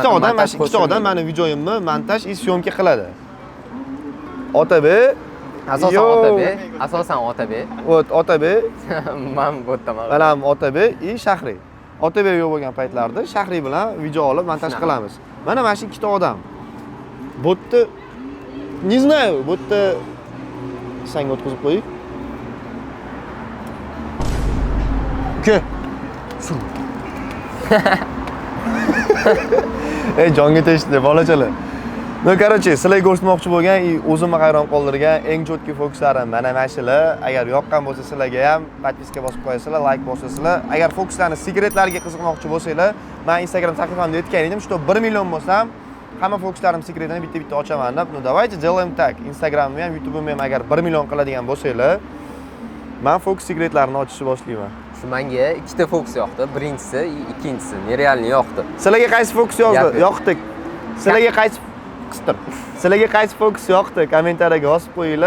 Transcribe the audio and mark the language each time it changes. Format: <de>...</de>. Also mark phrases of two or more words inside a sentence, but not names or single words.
<uz>mana ikkita odam meni videoyimni montaj va syomka qiladi. Otabek. Asosan Yo. Otabek. Asosan Otabek. Otabek. Men bu yerdaman. Mana ham Otabek и Shahriy. Otabek yo'q bo'lgan paytlarda Shahriy bilan video olib montaj qilamiz. Mana shu ikkita odam. Bu yerda</uz> <ru>не знаю,</ru> <uz>bu yerda sanga o'tkazib qo'ying. Ke. Sur. Ey, jonga tegishdi bolachalar. No, короче, sizlarga ko'rsatmoqchi bo'lgan o'zimni hayron qoldirgan eng cho'tki fokuslarim mana shular. Agar yoqqan bo'lsa sizlarga ham podpiska bosib qo'yasizlar, like bosasizlar. Agar fokuslarni sekretlariga qiziqmoqchi bo'lsanglar, men Instagram sahifamda aytgan edim, что 1 million bo'lsam, hamma fokuslarim sekretini bitta-bitta ochaman deb.</uz> <ru>No, давайте делаем так.</ru> <uz>Instagramimni ham, YouTube'imni ham agar 1 million qiladigan bo'lsanglar, men fokus sekretlarini ochishni boshlayman. Shu menga ikkita fokus yoqdi. Birinchisi, ikkinchisi nerealni yoqdi. Sizlarga qaysi fokus yoqdi? Sizlarga qaysi qistir. Sizlarga qaysi fokus yoqdi? Kommentariyaga yozib qo'yinglar.</uz>